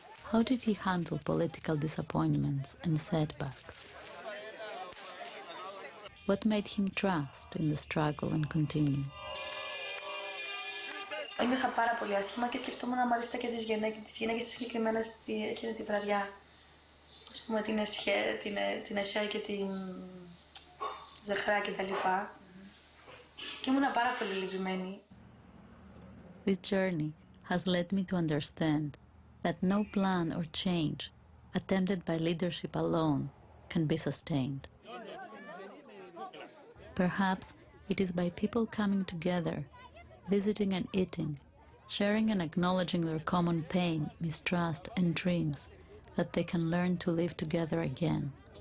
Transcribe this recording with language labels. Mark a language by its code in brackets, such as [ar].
[en] How did he handle political disappointments and setbacks? What made him trust in the struggle and continue? [el] Ένιωθα πάρα πολύ άσχημα και σκεφτόμουν μάλιστα και τις γυναίκες συγκεκριμένα εκείνη τη βραδιά. Ας πούμε την Εσέ και την Ζεχρά και τα λοιπά. Και ήμουν πάρα πολύ λυπημένη. [en] This journey has led me to understand that no plan or change attempted by leadership alone can be sustained. Perhaps it is by people coming together, visiting and eating, sharing and acknowledging their common pain, mistrust and dreams, that they can learn to live together again.